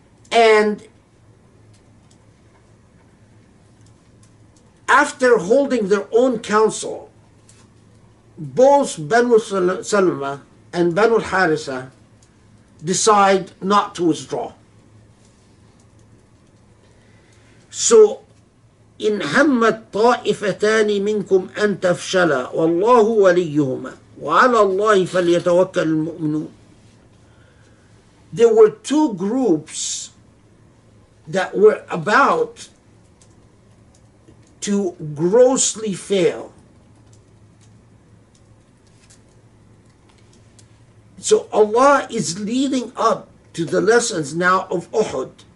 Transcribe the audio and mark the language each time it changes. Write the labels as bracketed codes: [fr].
[en] And after holding their own council, both Banu Salma and Banu al-Haritha decide not to withdraw. [ar] So, إن همت طائفتان منكم أن تفشلا والله وليهما وعلى الله فليتوكل المؤمنون. [en] There were two groups that were about to grossly fail. So Allah is leading up to the lessons now of Uhud.